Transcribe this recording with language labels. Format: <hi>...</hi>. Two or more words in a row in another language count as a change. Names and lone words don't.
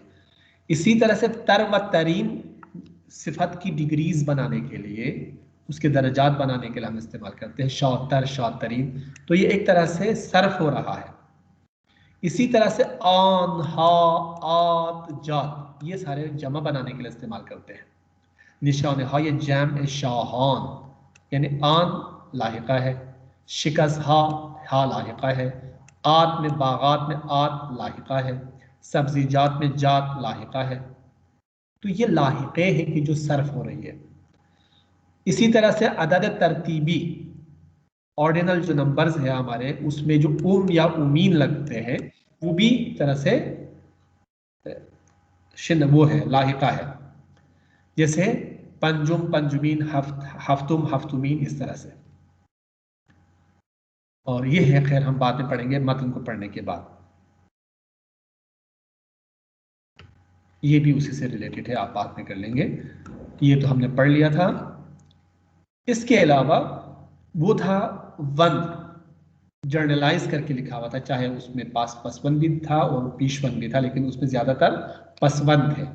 <ur>اسی طرح سے تر و ترین صفت کی ڈگریز بنانے کے لیے، اس کے درجات بنانے کے لیے ہم استعمال کرتے ہیں، شوتر، شوترین. تو یہ ایک طرح سے صرف ہو رہا ہے۔ اسی طرح سے آن، ہا، ات، جات، یہ سارے جمع بنانے کے لیے استعمال کرتے ہیں. نشان ہا یہ جیم شاہان، یعنی آن لاحقہ ہے، شکس ہا لاحقہ ہے، ات میں باغات میں ات لاحقہ ہے، سبزیجات میں جات لاحقہ ہے. تو یہ لاحقے ہے کہ جو صرف ہو رہی ہے. اسی طرح سے عدد ترتیبی، آرڈینل جو نمبرز ہے ہمارے، اس میں جو ام یا امین لگتے ہیں، وہ بھی طرح سے وہ ہے، لاحقہ ہے.</ur> <fa>जैसे پنجم، پنجمین، هفتم، هفتمین,</fa> <ur>اس طرح سے. اور یہ ہے، خیر ہم بعد میں پڑھیں گے متن کو پڑھنے کے بعد، یہ بھی اسی سے ریلیٹڈ ہے، آپ بعد میں کر لیں گے. یہ تو ہم نے پڑھ لیا تھا. اس کے علاوہ وہ تھا وند، جنرلائز کر کے لکھا ہوا تھا، چاہے اس میں پس وند بھی تھا اور پیش وند بھی تھا، لیکن اس میں زیادہ تر پس وند ہے.</ur>